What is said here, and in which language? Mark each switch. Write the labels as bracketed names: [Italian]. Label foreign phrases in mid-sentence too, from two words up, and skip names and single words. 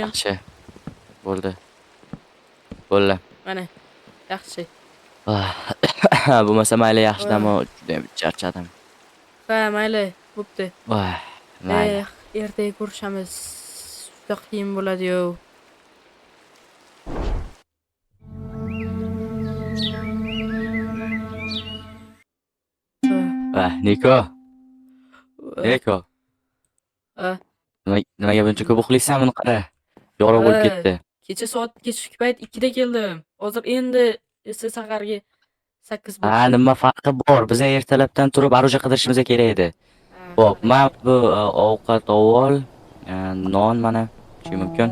[Uzbek] Yaxshi, bo'ldi. Bo'ldi. Mana, yaxshi. Bo'lmasa mayli, yaxshi Ah, dam juda ham charchadim. Ha, mayli, bo'pti. Mayli. Ertaga ko'rishamiz. Juda qiyin bo'ladi-yu. Niko, Ha, ha, nimaga buncha ko'p uxlaysan buni qara. Yorug' bo'lib ha. ketdi. Kechki payt 2 da keldim. Hozir endi esa saharga 8 bo'ldi. Nima farqi bor? Biz ertalabdan turib aruja qidirishimiz kerak edi. Xo'p, Ha, men bu ovqat ovol, non mana ichishim mumkin.